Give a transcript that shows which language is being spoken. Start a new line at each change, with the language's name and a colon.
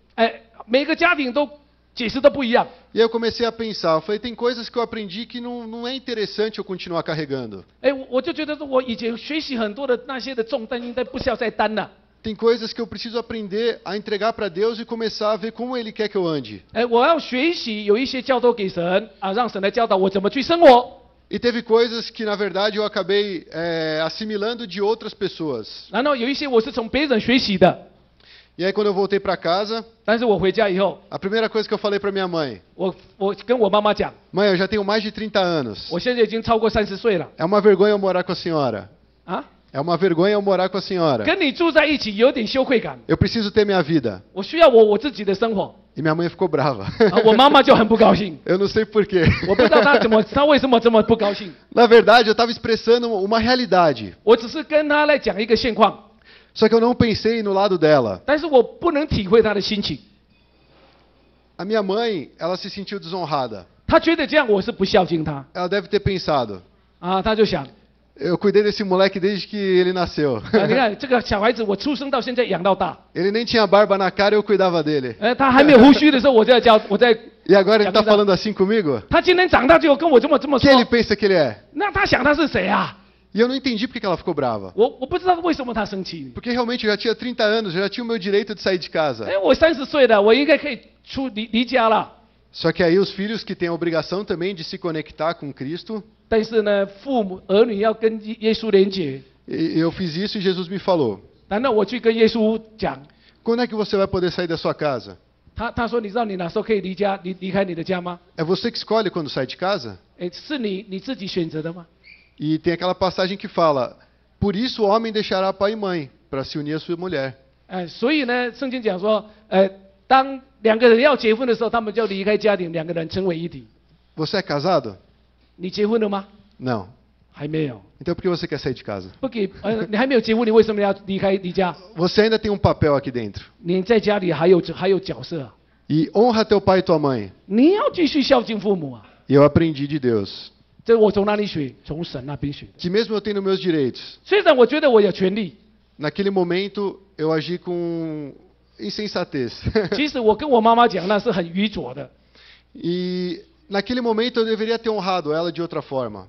Chinese: 哎，每个家庭都解释都不一样。
Portuguese: E aí eu comecei a pensar, eu falei, tem coisas que eu aprendi que não é interessante eu continuar carregando.
Chinese: 哎，我就觉得说，我以前学习很多的那些的重担，应该不需要再担了。
Portuguese: tem coisas que eu preciso aprender a entregar para Deus e começar a ver como Ele quer que eu ande.
Chinese: 我要学习有一些教导给神啊，让神来教导我怎么去生活。
Portuguese: E teve coisas que, na verdade, eu acabei assimilando de outras pessoas.
Chinese: 然后有一些我是从别人学习的，
Portuguese: E aí, quando eu voltei para casa,
Chinese: 但是我回家以后，
Portuguese: a primeira coisa que eu falei para minha mãe:
Chinese: 我跟我妈妈讲，
Portuguese: Mãe, eu já tenho mais de 30 anos.
Chinese: 我现在已经超过30岁了
Portuguese: É uma vergonha eu morar com a senhora. 啊， É uma vergonha eu morar com a senhora.
Chinese: 跟你住在一起有点羞愧感，
Portuguese: Eu preciso ter minha vida.
Chinese: 我需要我自己的生活。
Portuguese: E minha mãe ficou brava.
Chinese: 啊，我妈妈就很不高兴，
Portuguese: Eu não sei porquê.
Chinese: 我不知道她为什么这么不高兴。
Portuguese: Na verdade, eu estava expressando uma realidade.
Chinese: 我只是跟她来讲一个现况，
Portuguese: Só que eu não pensei no lado dela.
Chinese: 但是我不能体会她的心情。
Portuguese: A minha mãe, ela se sentiu desonrada.
Chinese: 她觉得这样我是不孝敬她
Portuguese: Ela deve ter pensado:
Chinese: 啊，她就想
Portuguese: Eu cuidei desse moleque desde que ele nasceu.
Chinese: 啊，你看这个小孩子，我出生到现在养到大，
Portuguese: Ele nem tinha barba na cara e eu cuidava dele.
Chinese: 他还没有胡须的时候，我在教，我在。
Portuguese: E agora ele está Camisa- falando assim comigo?
Chinese: 他今天长大就跟我这么
Portuguese: Quem
Chinese: 说
Portuguese: ele，pensa que ele é?
Chinese: 那他想他是谁啊？
Portuguese: E eu não entendi porque que ela ficou brava.
Chinese: 我不知道为什么他生气。
Portuguese: Porque realmente eu já tinha 30 anos, eu já tinha o meu direito de sair de casa.
Chinese: 哎，我30岁了，我应该可以离家了。
Portuguese: Só que aí os filhos que têm a obrigação também de se conectar com Cristo,
Chinese: 但是呢，父母儿女要跟耶稣连结。
Portuguese: eu fiz isso e Jesus me falou:
Chinese: 难道我去跟耶稣讲？
Portuguese: Quando é que você vai poder sair da sua casa?
Chinese: 他说，你知道你哪时候可以离开你的家吗？
Portuguese: É você que escolhe quando sai de casa?
Chinese: 哎，是你自己选择的吗？
Portuguese: E tem aquela passagem que fala: Por isso o homem deixará pai e mãe para se unir à sua mulher.
Chinese: 哎，所以呢，圣经讲说，当两个人要结婚的时候，他们就离开家庭，两个人成为一体。
Portuguese: Você é casado?
Chinese: 你结婚了吗？
Portuguese: Não.
Chinese: 还没有。
Portuguese: Então por que você quer sair de casa?
Chinese: 不给，你还没有结婚，你为什么要离家？
Portuguese: Você ainda tem um papel aqui dentro.
Chinese: 你在家里还有角色啊，
Portuguese: E honra teu pai e tua mãe.
Chinese: 你要继续孝敬父母啊。
Portuguese: E eu aprendi de Deus
Chinese: 这我从哪里学？从神那边学的。
Portuguese: que mesmo eu tendo meus direitos,
Chinese: 虽然我觉得我有权利，
Portuguese: naquele momento eu agi com insensatez.
Chinese: 其实我跟我妈妈讲那是很愚拙的。
Portuguese: E naquele momento eu deveria ter honrado ela de outra forma.